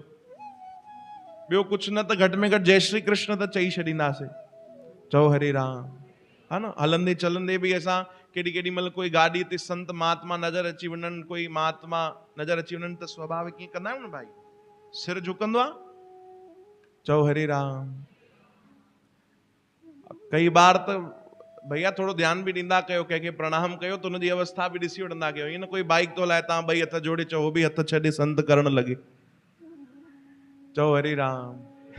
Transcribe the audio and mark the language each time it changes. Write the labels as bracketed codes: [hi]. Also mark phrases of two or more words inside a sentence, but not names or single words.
[sd] ॿियो कुछ न त घटि में घटि जय श्री कृष्ण त चई छॾींदासीं। चओ हरे राम, हा न। हलंदे चलंदे भी असां केॾी केॾी महिल कोई गाॾी ते संत महात्मा नज़र अची वञनि, कोई महात्मा नज़र अची वञनि त स्वाभाविक कीअं कंदा आहियूं न भाई, सिर झुकंदो आहे। चओ हरे राम। कई बार त भैया थोड़ो ध्यान भी ॾींदा कयो, कंहिंखे प्रणाम कयो त उनजी अवस्था भी ॾिसी वठंदा कयो। ईअं न कोई बाइक तो हलाए तव्हां ॿई हथ जोड़े चओ, हो भी हथ छॾे संत करण लॻे। चओ हरे राम।